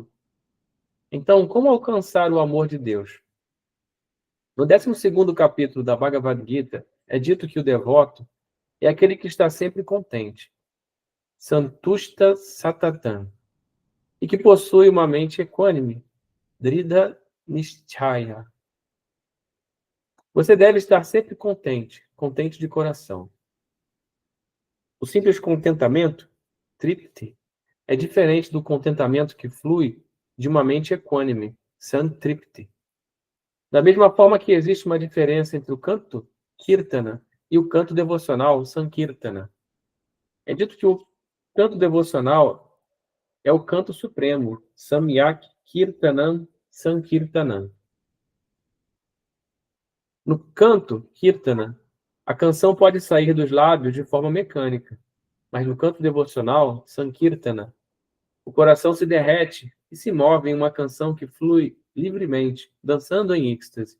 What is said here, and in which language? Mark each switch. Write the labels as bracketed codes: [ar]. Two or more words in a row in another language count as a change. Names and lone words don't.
[pt] Então, como alcançar o amor de Deus? No 12º capítulo da Bhagavad Gita, é dito que o devoto é aquele que está sempre contente, [sa] सन्तुष्टः सततम्, [pt] e que possui uma mente equânime, [sa] दृढ निश्चय. [pt] Você deve estar sempre contente, contente de coração. O simples contentamento, tripti, é diferente do contentamento que flui de uma mente equânime, santripti. Da mesma forma que existe uma diferença entre o canto kirtana e o canto devocional, sankirtana. É dito que o canto devocional é o canto supremo, [sa] सम्यक् कीर्तनम् सङ्कीर्तनम्. [pt] No canto kirtana, a canção pode sair dos lábios de forma mecânica, mas no canto devocional, sankirtana, O coração se derrete e se move em uma canção que flui livremente, dançando em êxtase.